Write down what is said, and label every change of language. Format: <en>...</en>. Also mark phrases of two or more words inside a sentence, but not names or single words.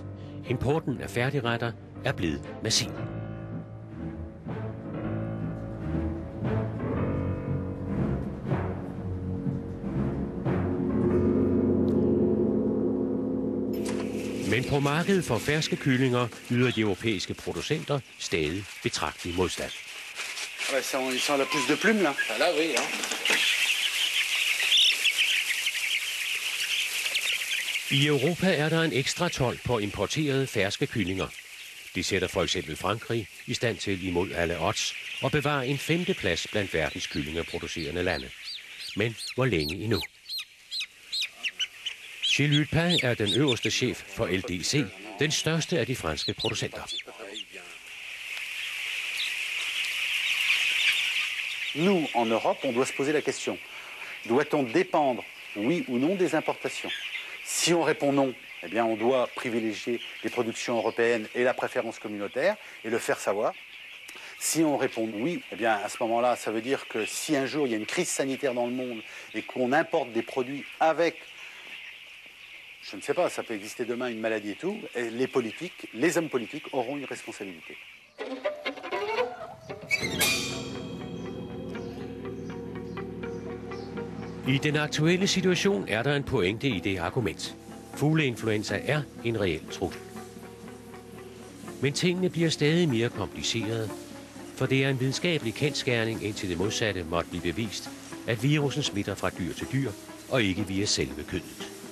<da>Importen af færdigretter er blevet massiv. Men på markedet for ferske kyllinger yder de europæiske producenter stadig betragtelig modstand.</da> <fr>Ouais, ça, on sent la pousse de plume, là. Là, oui, hein.</fr> <da>I Europa er der en ekstra told på importerede ferske kyllinger. Det sætter for eksempel Frankrig i stand til imod alle odds og bevare en 5. plads blandt verdens kyllingeproducerende lande. Men hvor længe endnu? Gilles Hudpin er den øverste chef for LDC, den største af de franske producenter.</da> <fr>Nous, en Europe, on doit se poser la question. Doit-on dépendre, oui ou non, des importations? Si on répond non, eh bien, on doit privilégier les productions européennes et la préférence communautaire et le faire savoir. Si on répond oui, eh bien, à ce moment-là, ça veut dire que si un jour il y a une crise sanitaire dans le monde et qu'on importe des produits avec, Je ne sais pas, ça peut exister demain une maladie et tout, et les politiques, les hommes politiques auront une responsabilité.</fr> <da>I den aktuelle situation er der en pointe i det argument. Fugleinfluenza er en reel trussel. Men tingene bliver stadig mere komplicerede, for det er en videnskabelig kendsgerning, indtil det modsatte måtte blive bevist, at virusen smitter fra dyr til dyr, og ikke via selve kødet.</da>